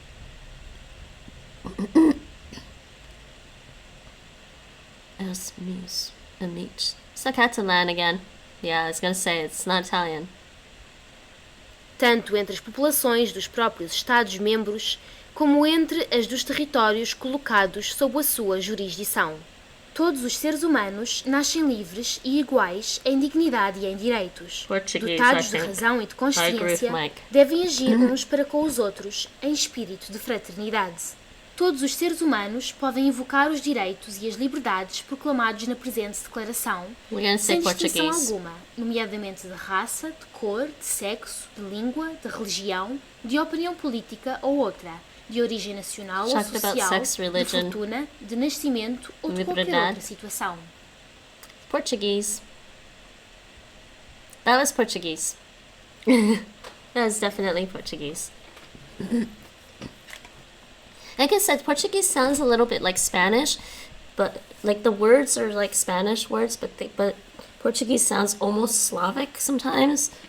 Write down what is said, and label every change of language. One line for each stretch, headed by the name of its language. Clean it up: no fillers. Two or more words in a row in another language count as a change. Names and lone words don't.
English: Es mis amici. It's like Catalan again. Yeah, I was gonna say, it's not Italian.
Portuguese: Tanto entre as populações dos próprios Estados-membros, como entre as dos territórios colocados sob a sua jurisdição. Todos os seres humanos nascem livres e iguais em dignidade e em direitos. Dotados de razão e de consciência, devem agir uns para com os outros em espírito de fraternidade. Todos os seres humanos podem invocar os direitos e as liberdades proclamados na presente declaração, sem distinção alguma, nomeadamente de raça, de cor, de sexo, de língua, de religião, de opinião política ou outra, de origem nacional ou social, de fortuna, de nascimento ou de qualquer outra situação.
English: Portuguese. That was Portuguese. That was definitely Portuguese. Like I said, Portuguese sounds a little bit like Spanish, but like the words are like Spanish words, but Portuguese sounds almost Slavic sometimes.